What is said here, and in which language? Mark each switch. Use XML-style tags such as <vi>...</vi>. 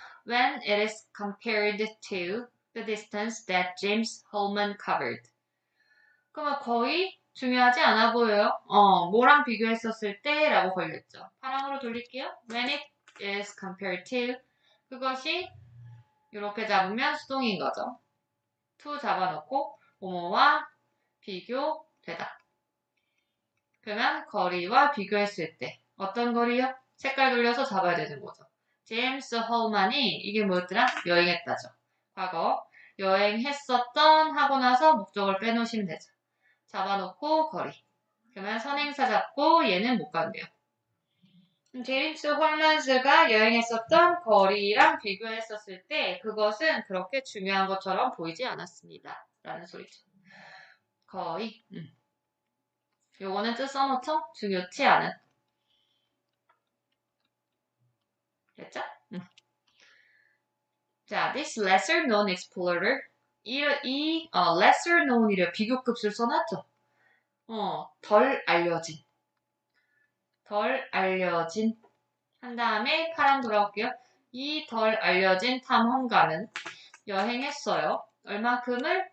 <en>When it is compared to the distance that James Holman covered.</en> <ko>그러면 거의 중요하지 않아 보여요. 뭐랑 비교했었을 때 라고 걸렸죠. 파랑으로 돌릴게요.</ko> <en>When it is compared to</en> <ko>그것이 이렇게 잡으면 수동인 거죠. to 잡아놓고 뭐뭐와 비교되다. 그러면 거리와 비교했을 때 어떤 거리요? 색깔 돌려서 잡아야 되는 거죠. 제임스 홀만이 이게 뭐였더라? 여행했다죠. 과거 여행했었던 하고 나서 목적을 빼놓으시면 되죠. 잡아놓고 거리. 그러면 선행사 잡고 얘는 못 간대요. 제임스 홀만스가 여행했었던 거리랑 비교했었을 때 그것은 그렇게 중요한 것처럼 보이지 않았습니다. 라는 소리죠. 거의. 요거는 뜻 써놓죠? 중요치 않은. 됐죠? 자,</ko> <en>this lesser known explorer.</en> <ko>lesser known이래 비교급을 써놨죠? 덜 알려진. 덜 알려진. 한 다음에 파랑 돌아올게요. 이 덜 알려진 탐험가는 여행했어요. 얼마큼을?</ko>